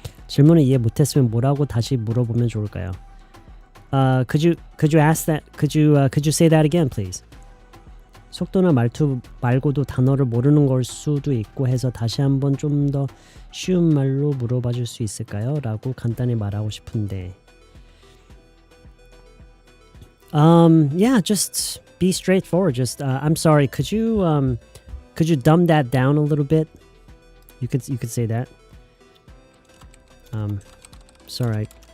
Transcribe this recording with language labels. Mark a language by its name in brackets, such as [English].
[Korean] 질문을 이해 못했으면 뭐라고 다시 물어보면 좋을까요? [English] Could you ask that? Could you say that again, please? [Korean] 속도나 말투 말고도 단어를 모르는 걸 수도 있고 해서 다시 한번 좀 더 쉬운 말로 물어봐 줄 수 있을까요? 라고 간단히 말하고 싶은데. [English] Yeah, just be straightforward. Just I'm sorry, could you dumb that down a little bit? You could say that. Sorry.